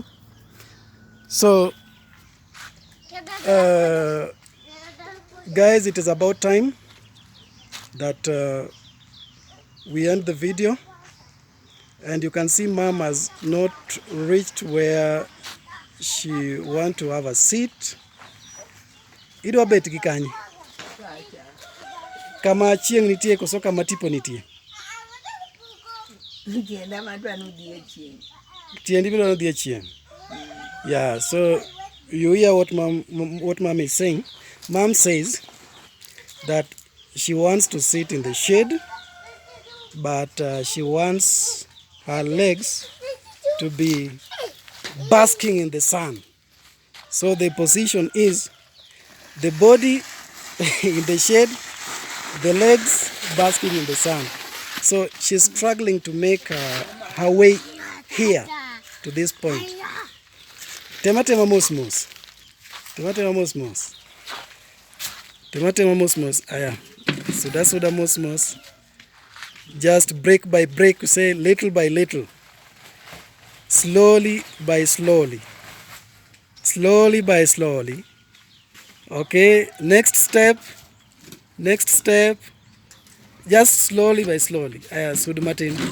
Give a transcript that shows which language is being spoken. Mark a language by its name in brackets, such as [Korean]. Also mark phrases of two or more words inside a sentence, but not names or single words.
[English] So, guys, it is about time that we end the video. And you can see Mom has not reached where she want to have a seat. [Luo (Kenya and Tanzania)] Idwa bet gi kanyi. Kama chieng nitie koso kama tipo nitie. Tiendi biro dhi chieng. [English] Yeah, so you hear what mom is saying. Mom says that she wants to sit in the shade, but she wants her legs to be basking in the sun. So the position is the body in the shade, the legs basking in the sun. So she's struggling to make her way here to this point. [Luo (Kenya and Tanzania)] Tematema mosmos. Tematema mosmos. Tematema mosmos. Aya. Suda mosmos. [English] Just break by break, say little by little. Slowly by slowly. Slowly by slowly. Okay, next step. Next step. Just slowly by slowly. Sud Martin.